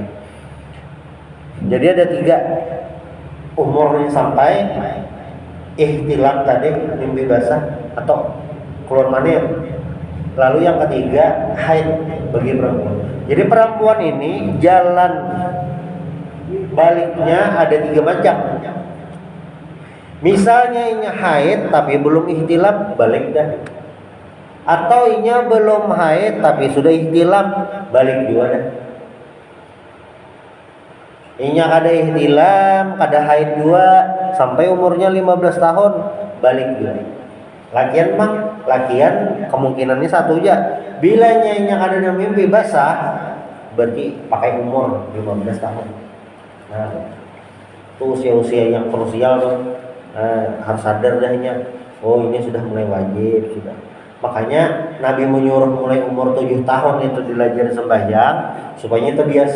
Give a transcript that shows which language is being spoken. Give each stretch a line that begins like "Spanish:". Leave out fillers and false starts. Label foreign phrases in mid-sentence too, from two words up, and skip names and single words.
Indonesian: Jadi ada 3 umurnya sampai ihtilam tadi, mimpi basah atau keluar mani. Lalu yang ketiga haid bagi perempuan. Jadi perempuan ini jalan baliknya ada 3 macam.
Banjar: Misalnya inya haid tapi belum ihtilam, balik dah. Atau inya belum haid tapi sudah ihtilam, balik juga dah. Inya kada ihtilam, kada haid juga sampai umurnya 15 tahun, balik juga. Lakian kemungkinannya satu aja. Bilanya inya kada mimpi basah, berarti pakai umur 15 tahun.
Indonesian: Nah, itu usia-usia yang krusial tuh. Harus sadar dahnya, oh ini sudah mulai wajib sudah. Makanya Nabi menyuruh mulai umur 7 tahun itu belajar sembahyang supaya terbiasa.